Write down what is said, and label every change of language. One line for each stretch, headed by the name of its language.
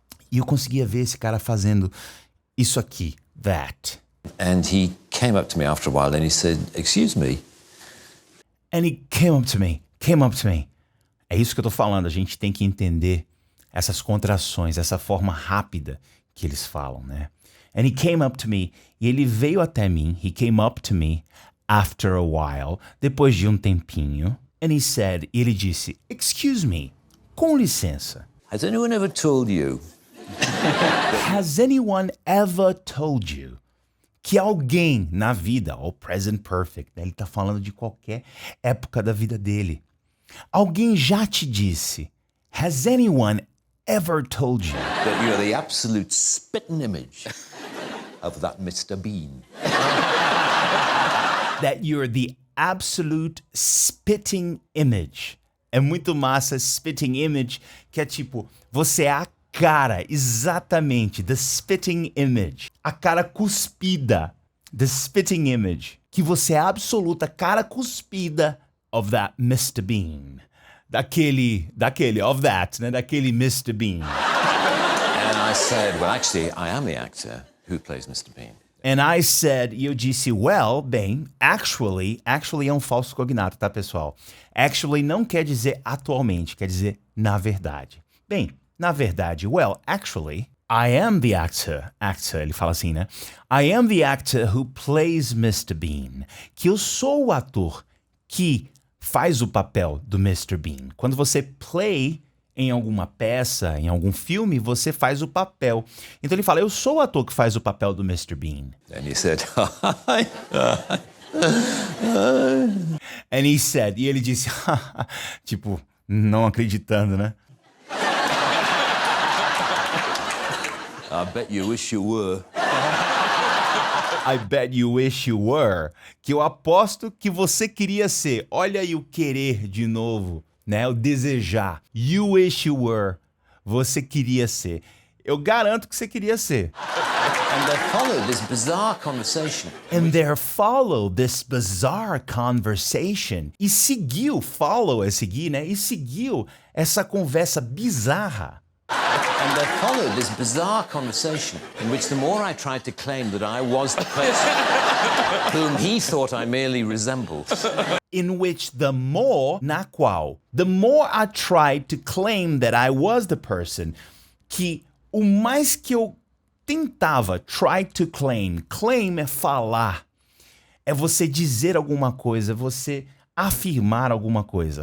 Portuguese: E eu conseguia ver esse cara fazendo isso aqui, that.
English: And he came up to me after a while and he said, excuse me. And he came up to me.
Portuguese: É isso que eu tô falando, a gente tem que entender essas contrações, essa forma rápida que eles falam, né?
English: And he came up to me,
Portuguese: e ele veio até mim,
English: he came up to me after a while,
Portuguese: depois de um tempinho.
English: And he said,
Portuguese: e ele disse,
English: excuse me,
Portuguese: com licença.
English: Has anyone ever told you? Has anyone ever told you
Portuguese: que alguém na vida, all present perfect, né? Ele tá falando de qualquer época da vida dele. Alguém já te disse,
English: has anyone ever told you That you're the absolute spitting image of that Mr. Bean. that you're the absolute spitting image?
Portuguese: É muito massa, spitting image, que é tipo, você é a cara, exatamente,
English: the spitting image,
Portuguese: a cara cuspida, the spitting image, que você é a absoluta cara cuspida of that Mr. Bean, daquele, of that, né, daquele Mr. Bean.
English: And I said, well, actually, I am the actor who plays Mr. Bean.
Portuguese: And I said, e eu disse, well, bem, actually é um falso cognato, tá, pessoal? Actually não quer dizer atualmente, quer dizer na verdade. Bem, na verdade,
English: well, actually, I am the actor,
Portuguese: ele fala assim, né?
English: I am the actor who plays Mr. Bean.
Portuguese: Que eu sou o ator que faz o papel do Mr. Bean. Quando você play em alguma peça, em algum filme, você faz o papel. Então ele fala, eu sou o ator que faz o papel do Mr. Bean.
English: And he said,
Portuguese: And he said, e ele disse, tipo, não acreditando, né?
English: I bet you wish you were. I bet you wish you were.
Portuguese: Que eu aposto que você queria ser. Olha aí o querer de novo, né? O desejar. You wish you were. Você queria ser. Eu garanto que você queria ser.
English: And there followed this bizarre conversation. And there followed this bizarre conversation.
Portuguese: E seguiu, follow é seguir, né? E seguiu essa conversa bizarra.
English: And there followed this bizarre conversation in which the more I tried to claim that I was the person whom he thought I merely resembled. In which the more I tried to claim that I was the person,
Portuguese: que o mais que eu tentava, try to claim é falar, é você dizer alguma coisa, você afirmar alguma coisa.